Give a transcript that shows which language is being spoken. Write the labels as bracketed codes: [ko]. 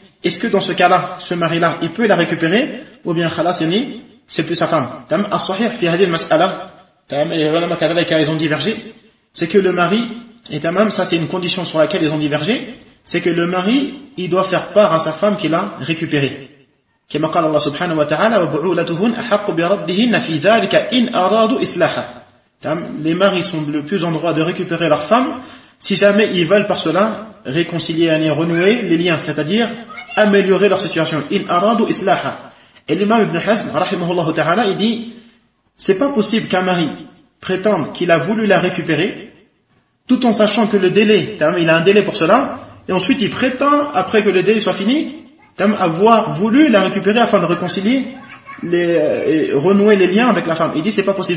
[fr] Est-ce que dans ce cas-là, ce mari-là, il peut la récupérer ou bien khalas, c'est plus sa femme? [ar] Tam as-sahih fi hadhihi al-mas'ala, tam ulama kadhalika, [fr] ils ont divergé, c'est que le mari, et tamam, ça c'est une condition sur laquelle ils ont divergé, c'est que le mari, il doit faire part à sa femme qu'il a récupéré. [ar] كما قال الله سبحانه وتعالى وبعولتهن أحق بردهن في ذلك إن أرادوا إصلاحا. [fr] Les maris sont le plus en droit de récupérer leur femme si jamais ils veulent par cela réconcilier et renouer les liens, c'est-à-dire améliorer leur situation. [ar] In aradu islaha. [fr] Et l'imam Ibn Hazm, rahimahullah ta'ala, il dit, c'est pas possible qu'un mari prétende qu'il a voulu la récupérer, tout en sachant que le délai, il a un délai pour cela, et ensuite il prétend, après que le délai soit fini, avoir voulu la récupérer afin de réconcilier les, et renouer les liens avec la femme. Il dit, c'est pas possible.